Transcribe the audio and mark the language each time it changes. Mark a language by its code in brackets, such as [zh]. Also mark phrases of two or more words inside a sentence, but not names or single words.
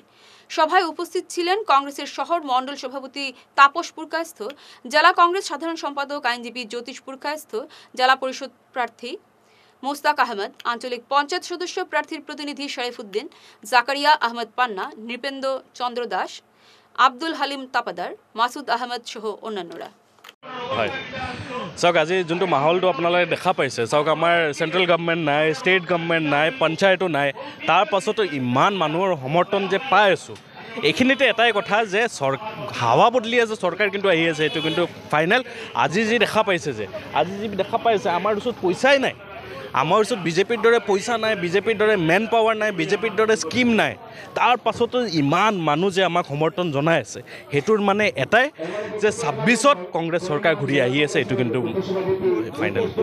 [bn] সভায় উপস্থিত ছিলেন কংগ্রেসের শহর মণ্ডল সভাপতি তাপস পুরকায়স্থ, জেলা কংগ্রেস সাধারণ সম্পাদক আইনজীবী জ্যোতিষ পুরকায়স্থ, জেলা পরিষদ প্রার্থী মোস্তাক আহমেদ, আঞ্চলিক পঞ্চায়েত সদস্য প্রার্থীর প্রতিনিধি শরীফউদ্দিন, জাকারিয়া আহমেদ পান্না, নৃপেন্দ্র চন্দ্র দাস, আব্দুল হালিম তাপাদার, মাসুদ আহমেদ সহ অন্যান্যরা। [as] হয় চাওক, আজি যোনটো মাহলটো আপোনালোকে দেখা পাইছে, চাওক আমাৰ [en] central government [as] নাই, [en] state government [as] নাই, পঞ্চায়তো নাই, তাৰ পাছতো ইমান মানুহৰ সমৰ্থন যে পাই আছোঁ। এইখিনিতে এটাই কথা যে হাৱা বদলি আছে, চৰকাৰ কিন্তু আহি আছে, এইটো কিন্তু ফাইনেল। আজি যি দেখা পাইছে আমাৰ ওচৰত পইচাই নাই, আমাৰ ওচৰত বিজেপিৰ দৰে পইচা নাই, বিজেপিৰ দৰে [en] man power [as] নাই, বিজেপিৰ দৰে স্কিম নাই, তাৰ পাছতো ইমান মানুহ যে আমাক সমৰ্থন জনাই আছে, সেইটোৰ মানে এটাই যে ২৬ত কংগ্ৰেছ চৰকাৰ ঘূৰি আহি আছে, এইটো কিন্তু ফাইনেল।